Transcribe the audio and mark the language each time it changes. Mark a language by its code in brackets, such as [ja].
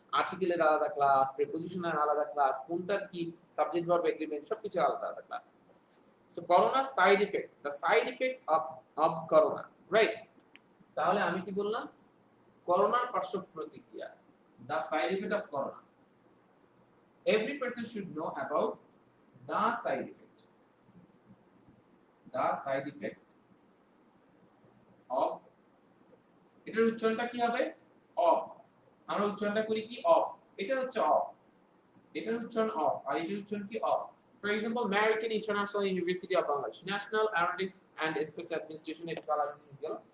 [bn] আর্টিকেলের আলাদা ক্লাস, প্রিপোজিশনের আলাদা ক্লাস, কোনটার কি সাবজেক্ট ভার্ব এগ্রিমেন্ট সবকিছু আলাদা আলাদা class. [en] So corona side effect, the side effect of corona, right? [bn] তাহলে আমি কি বললাম? করোনার পার্শ্ব প্রতিক্রিয়া, [en] The side effect of corona. Every person should know about the side effect. The side effect of, [bn] এটার উচ্চারণটা কি হবে? অফ। আমরা উচ্চারণটা করি কি? অফ। এটা হচ্ছে অফ, এটার উচ্চারণ অফ, আর এটার উচ্চারণ কি? Of. [en] For example American International University of Bangladesh, National Aeronautics and Space Administration, এটা গেল।